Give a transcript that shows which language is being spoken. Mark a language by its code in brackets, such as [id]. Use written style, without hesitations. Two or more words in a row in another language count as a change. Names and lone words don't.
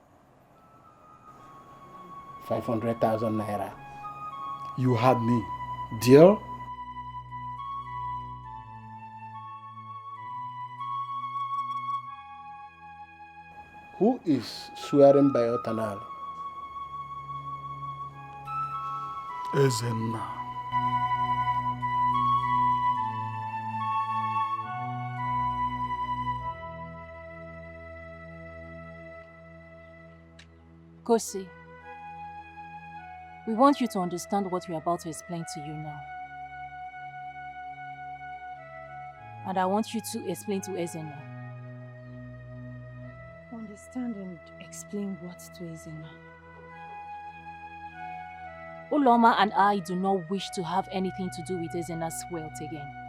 [en] 500,000 naira. You had me. Deal? Who is swearing by Otanal? Ezenna. Kosi, we want you to understand what we're about to explain to you now. And I want you to explain to Ezenna. Understand and explain what to Ezenna. Uloma and I do not wish to have anything to do with Ezenna's wealth again.